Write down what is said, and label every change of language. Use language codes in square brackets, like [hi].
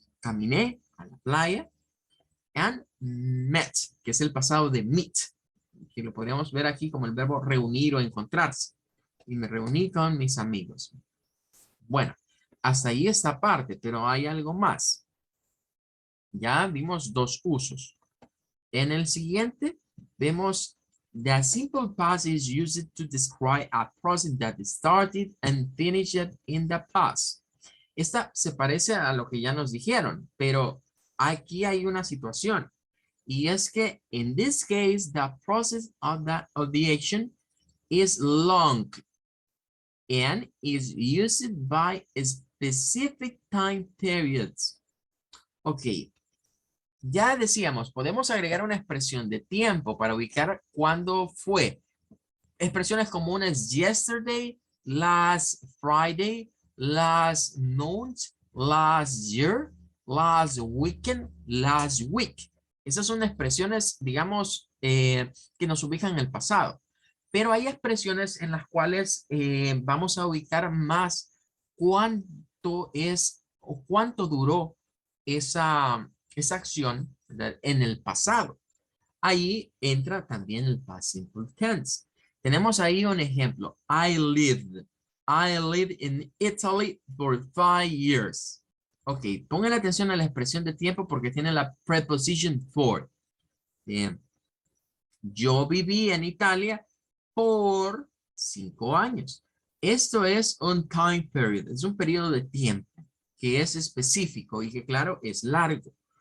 [es] Caminé a la playa. [en] And met, [es] que es el pasado de meet, que lo podríamos ver aquí como el verbo reunir o encontrarse. Y me reuní con mis amigos. Bueno, hasta ahí esta parte, pero hay algo más. Ya vimos dos usos. En el siguiente vemos [en] the simple past is used to describe a process that started and finished in the past. [es] Esta se parece a lo que ya nos dijeron, pero aquí hay una situación. Y es que [en] in this case, the process of the action is long and is used by specific time periods. [es] Ok, ya decíamos, podemos agregar una expresión de tiempo para ubicar cuándo fue. Expresiones comunes [en] yesterday, last Friday, last month, last year, last weekend, last week. [es] Esas son expresiones, digamos, que nos ubican en el pasado. Pero hay expresiones en las cuales vamos a ubicar más cuánto es o cuánto duró esa acción, ¿verdad?, en el pasado. Ahí entra también el past simple tense. Tenemos ahí un ejemplo. [en] I lived. I lived in Italy for 5 years. [es] Ok, pongan atención a la expresión de tiempo porque tiene la preposition for. Bien. Yo viví en Italia por 5 años. Esto es un time period, es un periodo de tiempo que es específico y que claro, es largo.